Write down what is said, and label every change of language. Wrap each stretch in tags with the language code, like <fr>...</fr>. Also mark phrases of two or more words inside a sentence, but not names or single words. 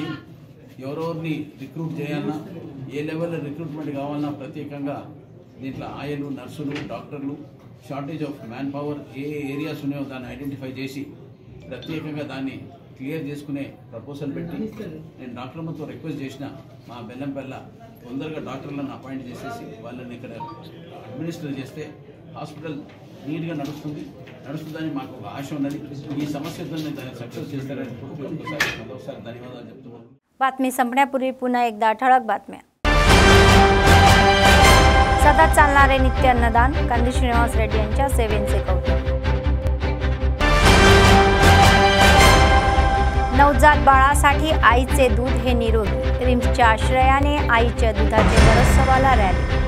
<te>ఎవరెవరిని రిక్రూట్ చేయాలన్నా, ఏ లెవెల్లో రిక్రూట్మెంట్ కావాలన్నా ప్రత్యేకంగా దీంట్లో ఆయలు, నర్సులు, డాక్టర్లు,</te> <en>shortage of man power</en> <te>ఏ ఏరియాస్ ఉన్నాయో దాన్ని ఐడెంటిఫై చేసి ప్రత్యేకంగా దాన్ని క్లియర్ చేసుకునే ప్రపోజల్ పెట్టి నేను డాక్టర్ అమ్మతో రిక్వెస్ట్ చేసిన మా బెల్లంపల్ల తొందరగా డాక్టర్లను అపాయింట్ చేసేసి వాళ్ళని ఇక్కడ అడ్మినిస్టర్ చేస్తే హాస్పిటల్ నీట్గా నడుస్తుందని మాకు ఒక ఆశ ఉన్నది। ఈ సమస్యతో దాన్ని సక్సెస్ చేస్తారని ఒకసారి ధన్యవాదాలు చెప్తున్నాను।</te> <mr>बातमी संपण्यापूर्वी पुन्हा एकदा ठळक बातम्या। सतत चालणारे नित्य अन्नदान, कंदी श्रीनिवास रेड्डी यांच्या सेवेचे कौतुक। नवजात बाळासाठी आईचे दूध हे निरोगी, रिम्सच्या आश्रयाने आईच्या दुधाचे बरोत्सवाला रॅली।</mr>